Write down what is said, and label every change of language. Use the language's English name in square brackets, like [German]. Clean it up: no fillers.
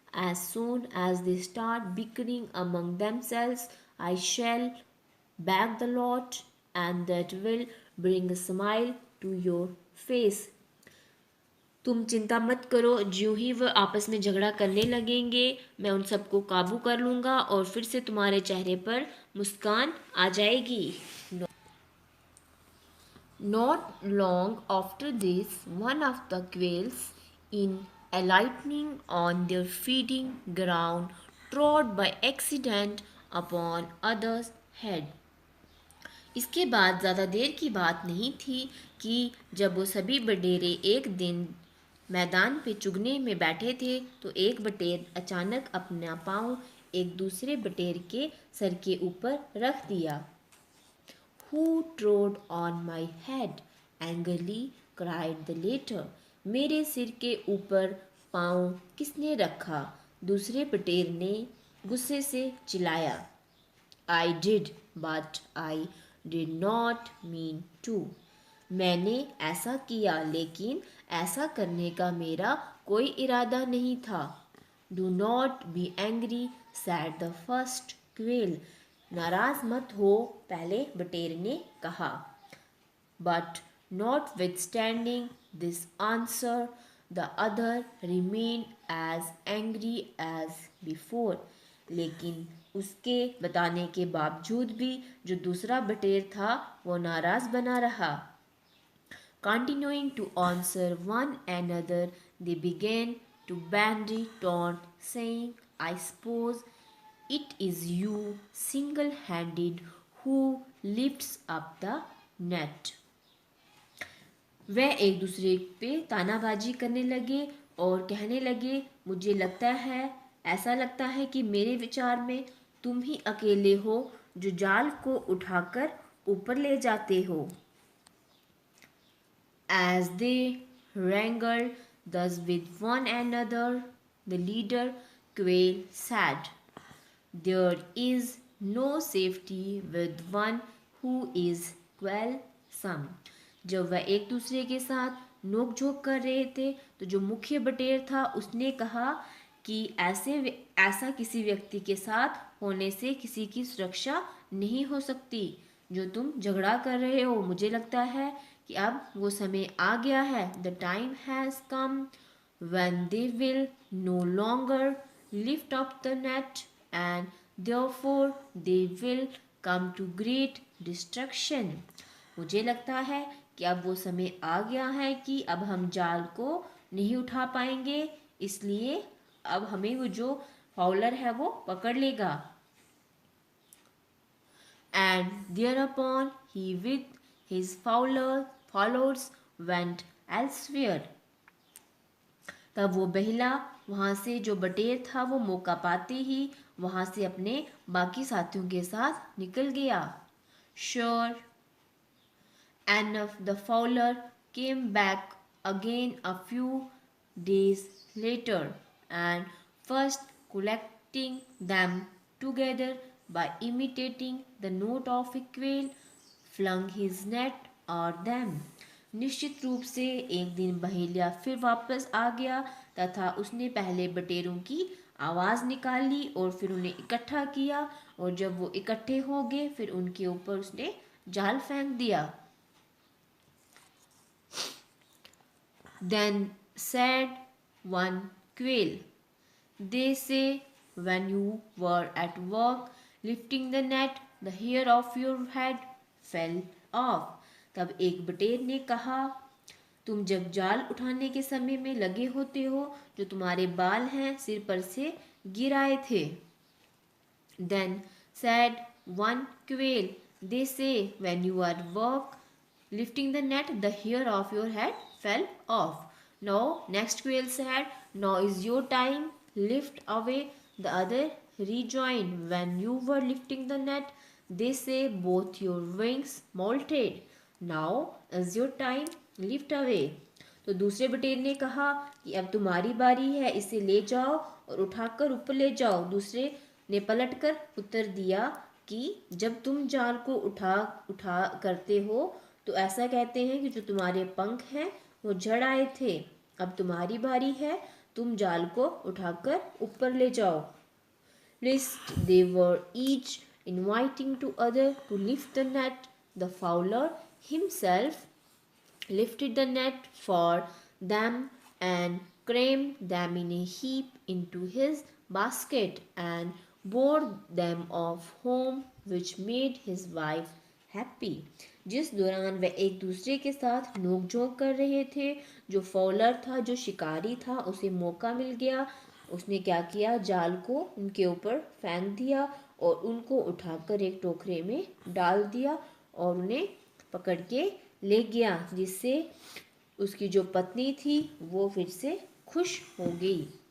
[English] As soon as they start bickering among themselves I shall back the lot and that will bring a smile to your face. [Hindi] तुम चिंता मत करो. ज्यों ही वह आपस में झगड़ा करने लगेंगे मैं उन सबको काबू कर लूँगा और फिर से तुम्हारे चेहरे पर मुस्कान आ जाएगी. [English] Not long after this, one of the quails, in alighting on their feeding ground, trod by accident upon others' head. [Hindi] इसके बाद ज़्यादा देर की बात नहीं थी कि जब वो सभी बटेरे एक दिन मैदान पे चुगने में बैठे थे तो एक बटेर अचानक अपना पाँव एक दूसरे बटेर के सर के ऊपर रख दिया. [English] Who trod on my head? Angrily cried the latter. [Hindi] मेरे सिर के ऊपर पाँव किसने रखा? दूसरे बटेर ने गुस्से से चिल्लाया. [English] I did, but I did not mean to. [Hindi] मैंने ऐसा किया लेकिन ऐसा करने का मेरा कोई इरादा नहीं था. [English] Do not be angry, said the first quail. [Hindi] नाराज मत हो, पहले बटेर ने कहा. [English] But notwithstanding this answer, the other remained as angry as before. [Hindi] लेकिन उसके बताने के बावजूद भी जो दूसरा बटेर था वो नाराज बना रहा. [English] Continuing to answer one another, they began to bandy taunt, saying, I suppose it is you single-handed who lifts up the net. [Hindi] वह एक दूसरे पे तानाबाजी करने लगे और कहने लगे, मुझे लगता है, ऐसा लगता है कि मेरे विचार में तुम ही अकेले हो जो जाल को उठाकर ऊपर ले जाते हो. [English] As they wrangled thus with one another, the leader quail said, there is no safety with one who is quarrelsome. [Hindi] जब वह एक दूसरे के साथ नोक-झोंक कर रहे थे तो जो मुख्य बटेर था उसने कहा कि ऐसा किसी व्यक्ति के साथ होने से किसी की सुरक्षा नहीं हो सकती. जो तुम झगड़ा कर रहे हो, मुझे लगता है कि अब वो समय आ गया है. [English] The time has come when they will no longer lift up the net and therefore they will come to great destruction. [Hindi] मुझे लगता है कि अब वो समय आ गया है कि अब हम जाल को नहीं उठा पाएंगे, इसलिए अब हमें वो जो फाउलर है वो पकड़ लेगा. [English] And thereupon he with his followers went elsewhere. [Hindi] तब वो बहिला वहाँ से, जो बटेर था, वो मौका पाते ही वहाँ से अपने बाकी साथियों के साथ निकल गया. [English] Sure enough, the fowler came back again a few days later, and first collecting them together by imitating the note of a quail, flung his net at them. [Hindi] निश्चित रूप से एक दिन बहेलिया फिर वापस आ गया तथा उसने पहले बटेरों की आवाज़ निकाली और फिर उन्हें इकट्ठा किया, और जब वो इकट्ठे हो गए फिर उनके ऊपर उसने जाल फेंक दिया. [English] Then said one quail, they say when you were at work lifting the net, the hair of your head fell off. [Hindi] तब एक बटेर ने कहा, तुम जब जाल उठाने के समय में लगे होते हो, जो तुम्हारे बाल हैं सिर पर से गिर आए थे. [English] Then said one quail, they say when you are at work lifting the net, the hair of your head fell off. Now next quail said, now is your time, lift away. The other rejoined, when you were lifting the net, they say both your wings molted. Now is your time, lift away. [Hindi] तो दूसरे बटेर ने कहा कि अब तुम्हारी बारी है, इसे ले जाओ और उठाकर ऊपर ले जाओ. दूसरे ने पलटकर उत्तर दिया कि जब तुम जाल को उठा करते हो तो ऐसा कहते हैं कि जो तुम्हारे पंख हैं वो झड़ आए थे. अब तुम्हारी बारी है, तुम जाल को उठाकर ऊपर ले जाओ. [English] Lest they were each inviting to other to lift the net, the fowler himself lifted the net for them and crammed them in a heap into his basket and bore them off home, which made his wife happy. [Hindi] जिस दौरान वे एक दूसरे के साथ नोक-झोंक कर रहे थे, जो फॉलर था, जो शिकारी था, उसे मौका मिल गया. उसने क्या किया, जाल को उनके ऊपर फेंक दिया और उनको उठाकर एक टोकरे में डाल दिया और उन्हें पकड़ के ले गया, जिससे उसकी जो पत्नी थी वो फिर से खुश हो गई.